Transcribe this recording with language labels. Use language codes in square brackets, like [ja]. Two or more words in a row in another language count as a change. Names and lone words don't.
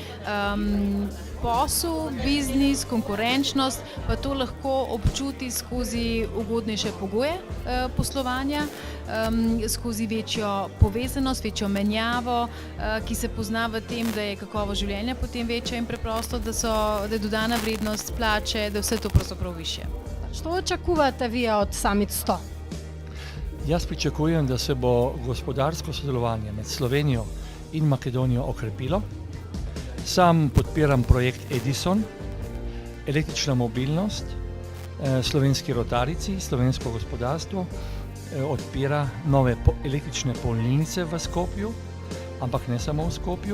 [sl] Posel, biznis, konkurenčnost pa to lahko občuti skozi ugodnejše pogoje poslovanja, skozi večjo povezanost, večjo menjavo, ki se pozna v tem, da je kakovost življenja potem večja in preprosto, da je dodana vrednost plače, da je vse to pravzaprav višje. [mk] Што очекувате вие од Summit 100? [sl] Jaz pričakujem, da se bo gospodarsko sodelovanje med Slovenijo in Makedonijo okrepilo. Sam podpiram projekt Edison, električna mobilnost, slovenski rotarijci, slovensko gospodarstvo odpira nove električne polnilnice v Skopju, ampak ne samo v Skopju.